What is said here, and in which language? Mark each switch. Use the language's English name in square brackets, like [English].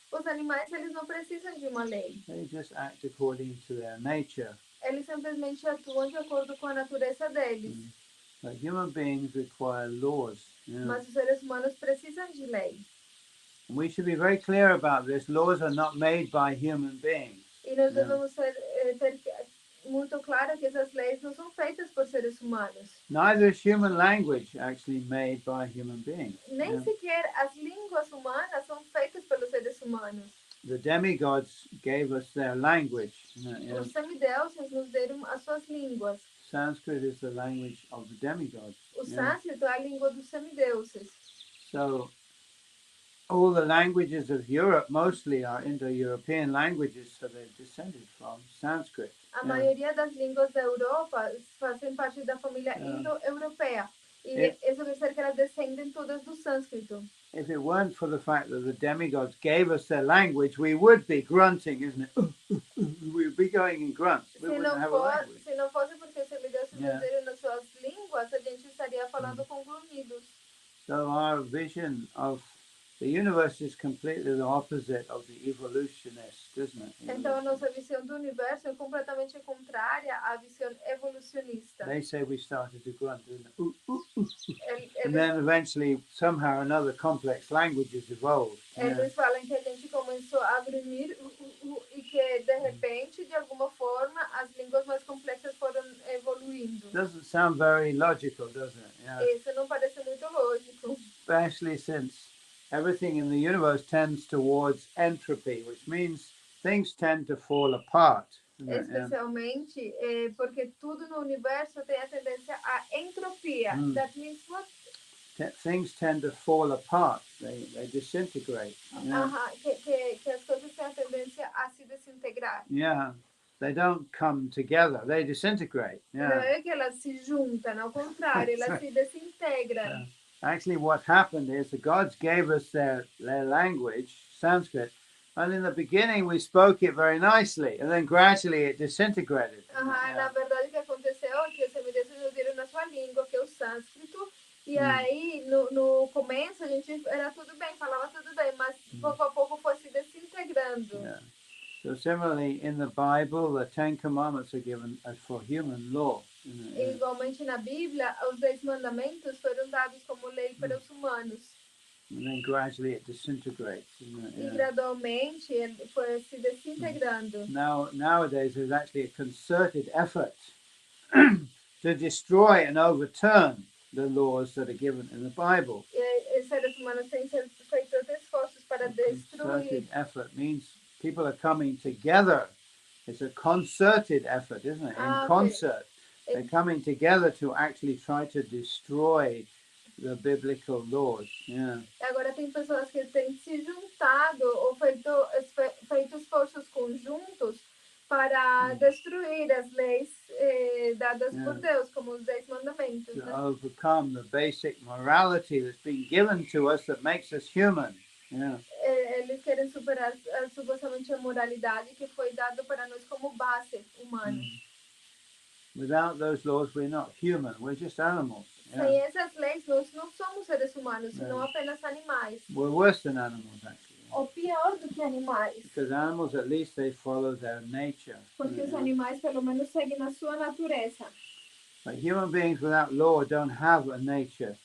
[Portuguese] Os animais, eles não precisam de uma lei. [English] They just act according to their nature. [Portuguese] Eles simplesmente atuam de acordo com a natureza deles. [English] But human beings require laws. Yeah? [Portuguese] Mas os seres humanos precisam de lei. [English] And we should be very clear about this. Laws are not made by human beings. [Portuguese] E nós devemos ter muito claro que essas leis não são feitas por seres humanos. [English] Neither is human language actually made by human beings. [Portuguese] Nem sequer as línguas humanas são feitas pelos seres humanos. [English] The demigods gave us their language. [Portuguese] Os semideuses nos deram as suas línguas. [English] Sanskrit is the language of the demigods. [Portuguese] O sânscrito é a língua dos semideuses. [English] So all the languages of Europe mostly are Indo-European languages, so they're descended from Sanskrit. [Portuguese] A maioria das línguas da Europa fazem parte da família indo-europeia. E isso quer dizer que elas descendem todas do sânscrito. [English] If it weren't for the fact that the demigods gave us their language, we would be grunting, isn't it? We would be going in grunts. We wouldn't have a language. [Portuguese] Se não fosse porque os semideuses nos deram nas suas línguas, a gente estaria falando com grunhidos. [English] So our vision of the universe is completely the opposite of the evolutionist, isn't it? [Portuguese] Então a nossa visão do universo é completamente contrária à visão evolucionista. [English] They say we started to grunt, isn't it? And then eventually, somehow or another, complex languages evolved. [Portuguese] Eles falam que a gente começou a grunhir e que de repente, de alguma forma, as línguas mais complexas foram evoluindo. [English] Doesn't sound very logical, does it? Yeah. [Portuguese] Isso não parece muito lógico. [English] Especially since everything in the universe tends towards entropy, which means things tend to fall apart. [Portuguese] Especialmente porque tudo no universo tem a tendência à entropia. [English] That means what? Things tend to fall apart. They disintegrate. [Portuguese] Que as coisas têm a tendência a se desintegrar. Yeah. [English] They don't come together. They disintegrate. Yeah. [Portuguese] Não é que elas se juntam, ao contrário, elas se desintegram. Yeah. [English] Actually, what happened is the gods gave us their language, Sanskrit, and in the beginning we spoke it very nicely, and then gradually it disintegrated. [Portuguese] Na verdade, o que aconteceu é que os semideuses nos deram na sua língua, que é o sânscrito, e aí no começo a gente era tudo bem, falava tudo bem, mas pouco a pouco foi se desintegrando. Yeah. [English] So similarly, in the Bible, the Ten Commandments are given as for human law. [Portuguese] Igualmente na Bíblia, os 10 mandamentos foram dados como lei para os humanos. [English] And then gradually it disintegrates. [Portuguese] E gradualmente ele foi se desintegrando. [English] Nowadays, there's actually a concerted effort to destroy and overturn the laws that are given in the Bible. [Portuguese] E os seres humanos têm feito esforços para destruir. [English] Concerted effort means people are coming together. It's a concerted effort, isn't it? In concert. They're coming together to actually try to destroy the biblical laws. Yeah. [Portuguese] Agora tem pessoas que têm se juntado ou feito esforços conjuntos para destruir as leis dadas por Deus, como os 10 mandamentos. [English] To overcome the basic morality that's been given to us that makes us human. Yeah. [Portuguese] Eles querem superar supostamente a moralidade que foi dada para nós como base humana. [English] Without those laws, we're not human. We're just animals. Yeah. [Portuguese] Sem essas leis, nós não somos seres humanos, senão apenas animais. [English] We're worse than animals, actually. [Portuguese] Ou pior do que animais. [English] Because animals, at least, they follow their nature. [Portuguese] Porque os animais, pelo menos, seguem a sua natureza. [English] But human beings without law don't have a nature.